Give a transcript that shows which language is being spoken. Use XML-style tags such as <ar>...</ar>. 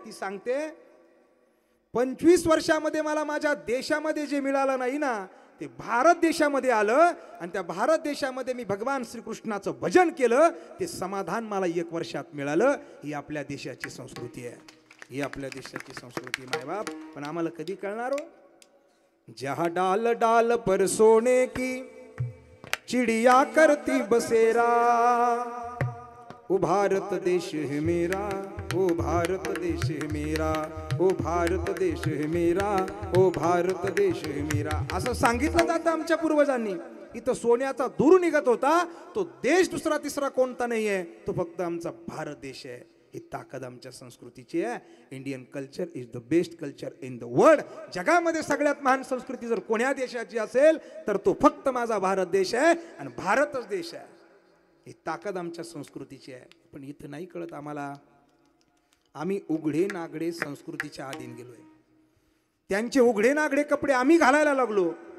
<mr>ती सांगते, 25 वर्षामध्ये मला माझ्या देशामध्ये जे मिळालं नाही ना, ते भारत देशामध्ये आलं आणि त्या भारत देशामध्ये मी भगवान श्रीकृष्णाचं भजन केलं, ते समाधान मला 1 वर्षात मिळालं. ही आपल्या देशाची संस्कृती आहे, ही आपल्या देशाची संस्कृती मायबाप. पण आम्हाला कधी कळणार हो?</mr> <hi>जहा डाल डाल पर सोने की चिड़िया करती बसेरा, ओ भारत देश है मेरा, ओ भारत देश है मेरा, ओ भारत देश है मेरा, ओ भारत देश है मेरा,</hi> <mr>असं सांगितलं जातं आमच्या पूर्वजांनी. इथं सोन्याचा दूर निघत होता, तो देश दुसरा तिसरा कोणता नाही आहे, तो फक्त आमचा भारत देश आहे. ही ताकद आमच्या संस्कृतीची आहे.</mr> <en>Indian culture is the best culture in the world.</en> <mr>जगामध्ये सगळ्यात महान संस्कृती जर कोण्या देशाची असेल तर तो फक्त माझा भारत देश आहे आणि भारतच देश आहे. ही ताकद आमच्या संस्कृतीची आहे. पण इथं नाही कळत आम्हाला. आम्ही उघडे नागडे संस्कृतीच्या अधीन गेलोय. त्यांचे उघडे नागडे कपडे आम्ही घालायला लागलो.</mr>